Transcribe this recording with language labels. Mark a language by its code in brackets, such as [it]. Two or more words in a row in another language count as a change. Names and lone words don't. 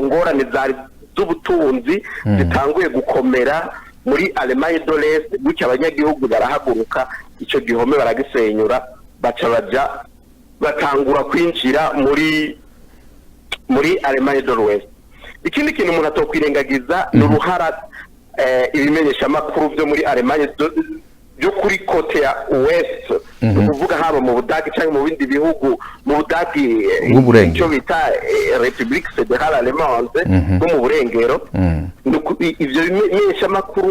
[rn] ngorane z'ubutunzi zitanguye gukomera muri Allemagne de l'Est gutya abanyagihugu barahaguruka icyo gihome baragisenyura baca baja batangura kwinjira muri Allemagne de l'Ouest ikindi kintu umuntu atokwirengagiza n'uruhara ibimenyesha makuru byo muri Allemagne byo kuri kote ya West kuvuga haba mu Budagi cyangwa mu bindi bihugu mu Budagi icyo bita Republique Fédérale Allemande no mu burengero ivyo bimenyesha makuru